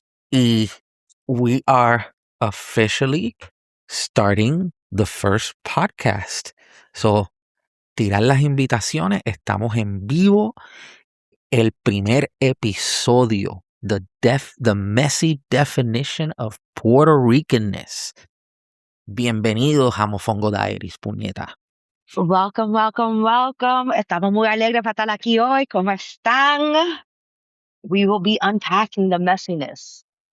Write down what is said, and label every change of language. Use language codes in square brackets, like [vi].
[en] Y we are officially starting the first podcast. [es] So, tirar las invitaciones, estamos en vivo. El primer episodio, [en] the messy definition of Puerto Ricanness. [es] Bienvenidos a Mofongo Diaries, puñeta. [en] Welcome, welcome, welcome. [es] Estamos muy alegres para estar aquí hoy. ¿Cómo están? [en] We will be unpacking the messiness.